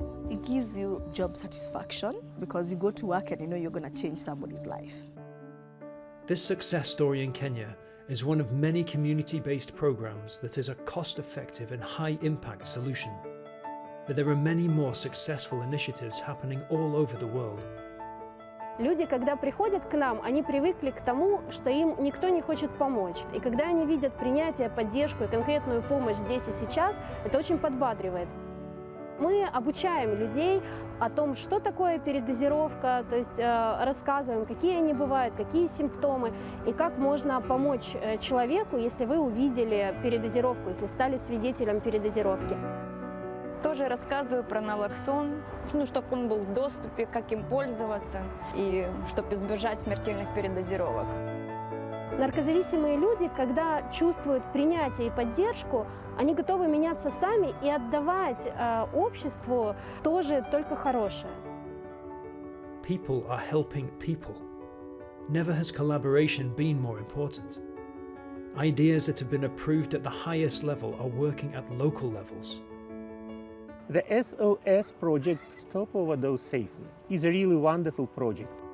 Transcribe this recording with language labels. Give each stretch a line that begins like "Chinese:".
English: It gives you job satisfaction because you go to work and you know you're going to change somebody's life. This success story in Kenya is one of many community-based programs that is a cost-effective and high-impact solution. But there are many more successful initiatives happening all over the world.
Russian: Люди, когда приходят к нам, они привыкли к тому, что им никто не хочет помочь. И когда они видят принятие, поддержку и конкретную помощь здесь и сейчас, это очень подбадривает. Мы обучаем людей о том, что такое передозировка, то есть рассказываем, какие они бывают, какие симптомы, и как можно помочь человеку, если вы увидели передозировку, если стали свидетелем передозировки. Тоже рассказываю про налоксон, чтобы он был в доступе, как им пользоваться, и чтобы избежать смертельных передозировок. Наркозависимые люди, когда чувствуют принятие и поддержку, они готовы меняться сами и отдавать обществу тоже только хорошее.
English: People are helping people. Never has collaboration been more important. Ideas that have been approved at the highest level are working at local levels. The SOS project, Stop Overdose Safely, is a really wonderful project.